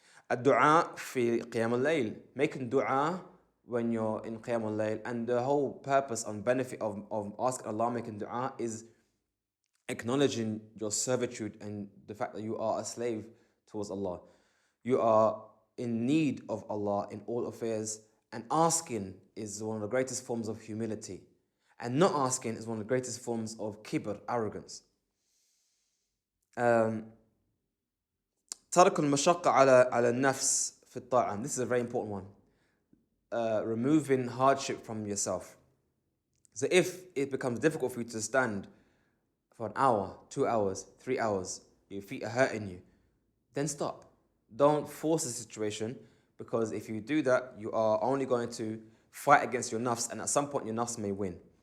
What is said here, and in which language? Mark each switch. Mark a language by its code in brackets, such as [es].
[ar] Ad-du'a fi Qiyamul Layl, [en] making du'a when you're in Qiyamul Layl, and the whole purpose and benefit of asking Allah, making du'a, is acknowledging your servitude and the fact that you are a slave towards Allah. You are in need of Allah in all affairs, and asking is one of the greatest forms of humility, and not asking is one of the greatest forms of kibr, arrogance. [ar] ترك المشقة على النفس في الطاعة. [en] This is a very important one. Removing hardship from yourself. So if it becomes difficult for you to stand for an hour, 2 hours, 3 hours, your feet are hurting you, then stop. Don't force the situation, because if you do that, you are only going to fight against your nafs, and at some point your nafs may win.